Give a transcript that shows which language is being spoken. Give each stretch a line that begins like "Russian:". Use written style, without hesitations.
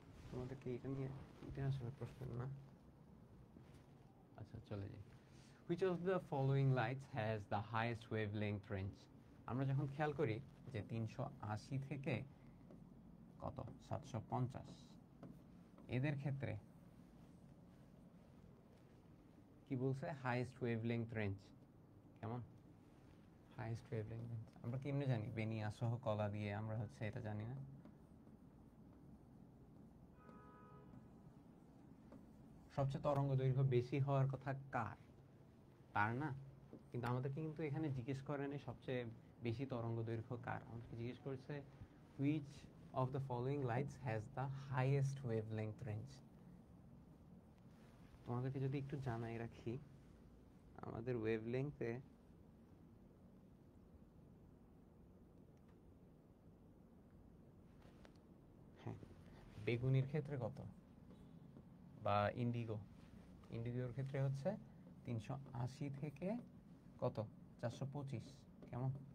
Bangla: তোমাদের কি এটা নিয়ে, এটা আসলে প্রশ্ন না। আচ্ছা, চলে যাই।
English: Which of the following lights has the highest wavelength range?
Bangla: আমরা যখন খেয়াল করি যে 380 থেকে কত 750, এদের ক্ষেত্রে কি বলছে?
English: Highest wavelength range.
Bangla: কেমন?
English: highest wavelength range
Bangla: আমরা কেমনে জানি? বেনিয়া সহ কলা দিয়ে আমরা হচ্ছে এটা জানি না। সবচেয়ে তরঙ্গ দৈর্ঘ্য বেশি হওয়ার কথা কার? তার না, কিন্তু আমাদেরকে কিন্তু এখানে জিজ্ঞেস করেনি সবচেয়ে বেশি তরঙ্গ দৈর্ঘ্য কার। আমাদেরকে জিজ্ঞেস করেছে
English: which of the following lights has the highest wavelength range.
Bangla: তোমাদেরকে যদি একটু জানাই রাখি, আমাদের ওয়েভলেংথে বেগুনির ক্ষেত্রে কত, বা ইন্ডিগোর ক্ষেত্রে হচ্ছে 380 থেকে কত 425, কেমন?